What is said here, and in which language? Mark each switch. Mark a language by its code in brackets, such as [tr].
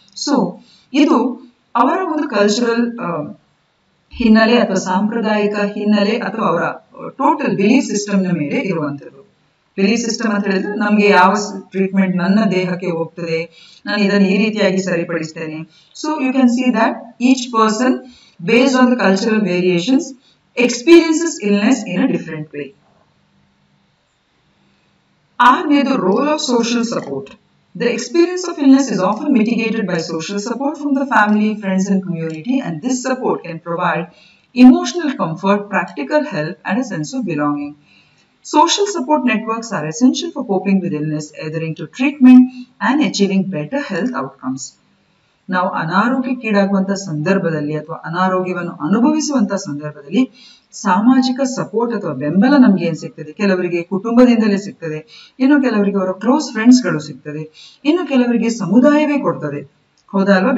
[kn] So ಇದು ಅವರ ಒಂದು ಕಲ್ಚರಲ್ ಹಿನ್ನೆಲೆ ಅಥವಾ ಸಾಂಪ್ರದಾಯಿಕ ಹಿನ್ನೆಲೆ ಅಥವಾ ಅವರ ಟೋಟಲ್ ಬಿಲೀಫ್ ಸಿಸ್ಟಮ್ ನ ಮೇಲೆ ಇರುವಂತದ್ದು. ಬಿಲೀಫ್ ಸಿಸ್ಟಮ್ ಅಂತ ಹೇಳಿದ್ರೆ ನಮ್ಗೆ ಯಾವ ಟ್ರೀಟ್ಮೆಂಟ್ ನನ್ನ ದೇಹಕ್ಕೆ ಹೋಗ್ತದೆ, ನಾನು ಇದನ್ನು ಈ ರೀತಿಯಾಗಿ ಸರಿಪಡಿಸ್ತೇನೆ. [en] So you can see that each person based on the cultural variations experiences illness in a different way. The role of social support. The experience of illness is often mitigated by social support from the family, friends and community, and this support can provide emotional comfort, practical help and a sense of belonging. Social support networks are essential for coping with illness, adhering to treatment and achieving better health outcomes. [kn] ನಾವು ಅನಾರೋಗ್ಯಕ್ಕೀಡಾಗುವಂತಹ ಸಂದರ್ಭದಲ್ಲಿ ಅಥವಾ ಅನಾರೋಗ್ಯವನ್ನು ಅನುಭವಿಸುವಂತಹ ಸಂದರ್ಭದಲ್ಲಿ ಸಾಮಾಜಿಕ support ಅಥವಾ ಬೆಂಬಲ ನಮ್ಗೆ ಏನ್ ಸಿಗ್ತದೆ, ಕೆಲವರಿಗೆ ಕುಟುಂಬದಿಂದಲೇ ಸಿಗ್ತದೆ, ಇನ್ನು ಕೆಲವರಿಗೆ ಅವರ ಕ್ಲೋಸ್ ಫ್ರೆಂಡ್ಸ್ ಗಳು ಸಿಗ್ತದೆ, ಇನ್ನು ಕೆಲವರಿಗೆ ಸಮುದಾಯವೇ ಕೊಡ್ತದೆ. ಹೌದಲ್ವಾ?